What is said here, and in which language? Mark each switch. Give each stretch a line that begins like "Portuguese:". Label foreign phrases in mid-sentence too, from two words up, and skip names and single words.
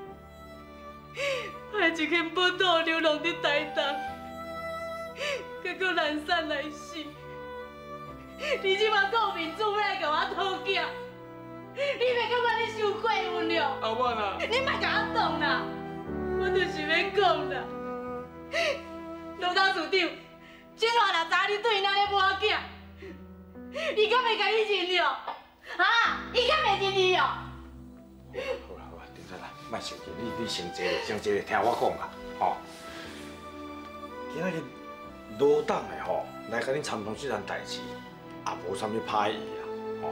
Min Nan Chinese: 害一间宝岛流浪伫台东，结果难产来死。你即马顾面子来甲我讨囝，你袂感觉你受过分了？阿婉啊，你莫甲我动啦，我就是要讲啦。罗董事长，俊华若知你对伊那咧无囝，伊敢会甲你认了？哈？伊敢会认你哦？好啦好啦，停下来，莫生气，你先坐咧，先坐咧，听我讲啦，吼。今仔日罗董的吼来甲你参通这件代志，也无啥物歹意啦，吼。